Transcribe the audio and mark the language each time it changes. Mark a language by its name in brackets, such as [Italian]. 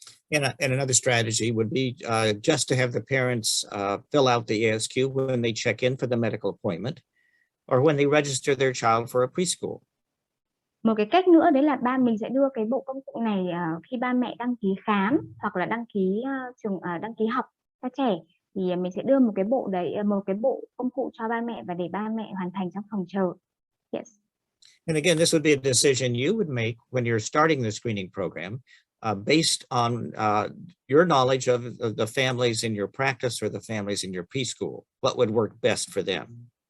[English] And another strategy would be just to have the parents fill out the AsQ when they check in for the medical appointment. or when they register their child for a preschool. [Vietnamese] Một cái cách nữa đấy là mình sẽ đưa cái bộ công cụ này khi ba mẹ đăng ký khám hoặc là đăng ký đăng ký học cho trẻ, thì mình sẽ đưa một cái bộ công cụ cho ba mẹ và để ba mẹ hoàn thành trong phòng chờ. [English] Yes. And again, this would be a decision you would make when you're starting the screening program, based on your knowledge of the families in your practice or the families in your preschool. What would work best for them?